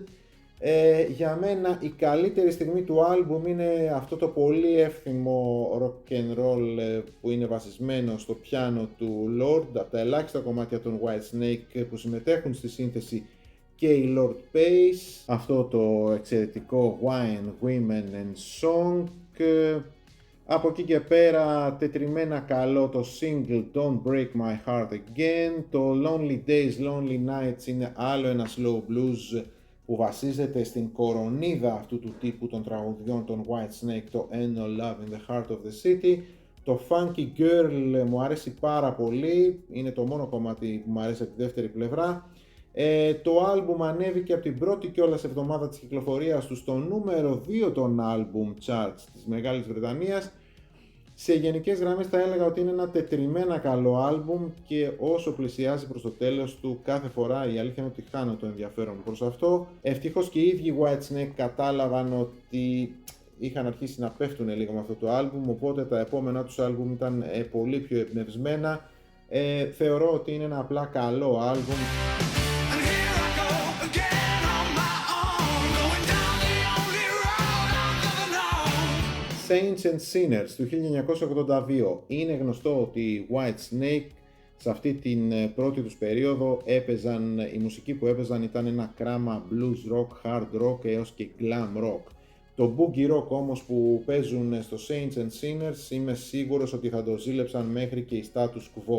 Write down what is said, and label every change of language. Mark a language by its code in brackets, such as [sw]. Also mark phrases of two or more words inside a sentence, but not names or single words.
[el] Για μένα η καλύτερη στιγμή του άλμπουμ είναι αυτό το πολύ εύθυμο [en] rock and roll [el] που είναι βασισμένο στο πιάνο του Lord, από τα ελάχιστα κομμάτια των Whitesnake που συμμετέχουν στη σύνθεση και η Lord Pace, αυτό το εξαιρετικό Wine, Women and Song. Από εκεί και πέρα τετριμένα καλό το single Don't Break My Heart Again, το Lonely Days, Lonely Nights είναι άλλο ένα [en] slow blues [el] που βασίζεται στην κορονίδα αυτού του τύπου των τραγουδιών των Whitesnake, το Ain't No Love in the Heart of the City. Το Funky Girl μου αρέσει πάρα πολύ, είναι το μόνο κομμάτι που μου αρέσει από τη δεύτερη πλευρά. Το άλμπουμ ανέβηκε από την πρώτη κιόλας εβδομάδα της κυκλοφορίας του στο νούμερο 2 των [en] album charts [el] της Μεγάλης Βρετανίας. Σε γενικές γραμμές θα έλεγα ότι είναι ένα τετριμένα καλό άλμπουμ και όσο πλησιάζει προς το τέλος του κάθε φορά η αλήθεια είναι ότι χάνω το ενδιαφέρον προς αυτό. Ευτυχώς και οι ίδιοι Whitesnake κατάλαβαν ότι είχαν αρχίσει να πέφτουν λίγο με αυτό το άλμπουμ, οπότε τα επόμενά τους άλμπουμ ήταν πολύ πιο εμπνευσμένα. Θεωρώ ότι είναι ένα απλά καλό άλμπουμ. Saints and Sinners του 1982. Είναι γνωστό ότι οι Whitesnake σε αυτή την πρώτη τους περίοδο η μουσική που έπαιζαν ήταν ένα κράμα [en] blues rock, hard rock [el] έως και [en] glam rock. [el] Το [en] boogie rock [el] όμως που παίζουν στο Saints and Sinners είμαι σίγουρος ότι θα το ζήλεψαν μέχρι και οι status quo.